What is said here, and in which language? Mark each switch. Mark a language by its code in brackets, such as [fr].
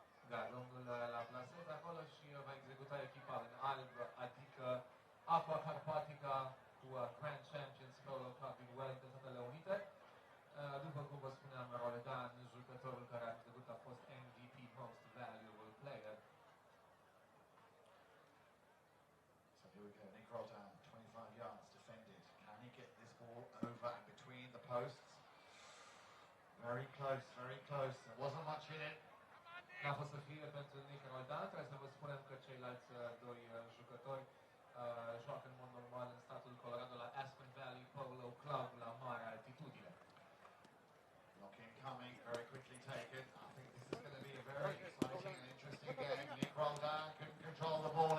[ro] Da, domnul Laplacette acolo și va executa echipa în alb, adică Aqua Carpatica cu Grand Champions Polo Club din Wellington, Statele Unite. După cum vă spuneam, Roldan, jucătorul care a trecut a fost MVP, [en] Most Valuable Player. So here we go, Nick Roldan, 25 yards defended. Can he get this ball over and between the posts? Very close, very close. There wasn't much in it. [ro] N-a fost să fie pentru Nick Roldan. Trebuie să vă spunem că ceilalți doi jucători joacă în mod normal în statul Colorado la Aspen Valley Polo Club la mare altitudine. [en] Knocking coming, very quickly taken. I think this is going to be a very exciting and interesting game. Nick Roldan couldn't control the ball.